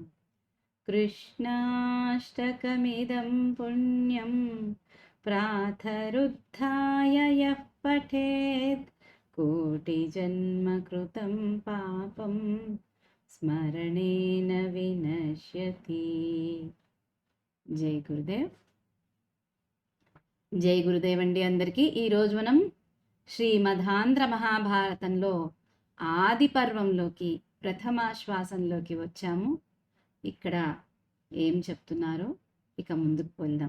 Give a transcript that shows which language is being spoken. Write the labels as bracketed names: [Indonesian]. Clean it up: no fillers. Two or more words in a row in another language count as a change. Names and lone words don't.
[Sanskrit] कृष्णाष्टकमिदं पुण्यं प्रातरुत्थाय यः पठेत् कोटिजन्मकृतं पापं स्मरणेन विनश्यति। [Telugu] జై గురుదేవ్. జై గురుదేవ్ అండి అందరికీ. ఈరోజు మనం శ్రీమదాంధ్ర మహాభారతంలో ఆది పర్వంలోకి ప్రథమాశ్వాసంలోకి వచ్చాము. ఇక్కడ ఏం చెప్తున్నారో ఇక ముందుకు వెళ్దాం.